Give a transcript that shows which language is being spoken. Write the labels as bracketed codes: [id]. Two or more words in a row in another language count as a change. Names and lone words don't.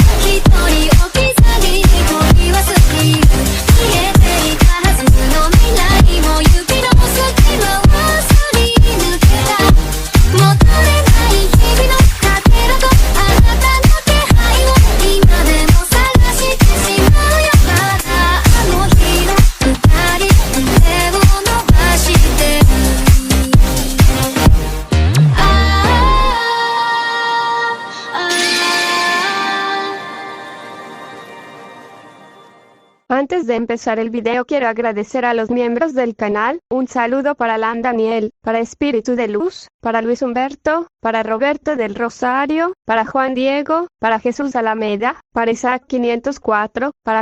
[ja] 一人置き去りに取り忘れる消えていたはずの未来も指の隙間をすり抜けた求めない日々のかけらとあなたの気配を今でも探してしまうよまだあの日の二人手を伸ばしてる [es] Antes de empezar el video quiero agradecer a los miembros del canal, un saludo para Alan Daniel, para Espíritu de Luz, para Luis Humberto, para Roberto del Rosario, para Juan Diego, para Jesús Alameda, para Isaac 504, para